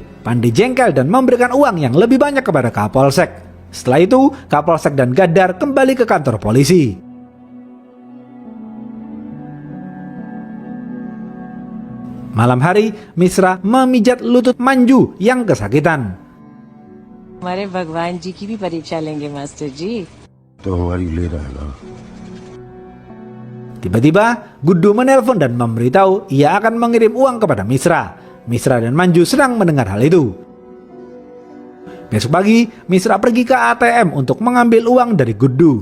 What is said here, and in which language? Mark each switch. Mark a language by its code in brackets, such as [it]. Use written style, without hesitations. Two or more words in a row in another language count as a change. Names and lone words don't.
[id] Pande jengkel dan memberikan uang yang lebih banyak kepada Kapolsek. Setelah itu, Kapolsek dan Gadar kembali ke kantor polisi. Malam hari, Misra memijat lutut Manju yang kesakitan. [hi] हमारे भगवान जी की भी परीक्षा लेंगे मास्टर जी. [id] Tiba-tiba, Gudu menelpon dan memberitahu ia akan mengirim uang kepada Misra. Misra dan Manju senang mendengar hal itu. Besok pagi, Misra pergi ke ATM untuk mengambil uang dari Gudu.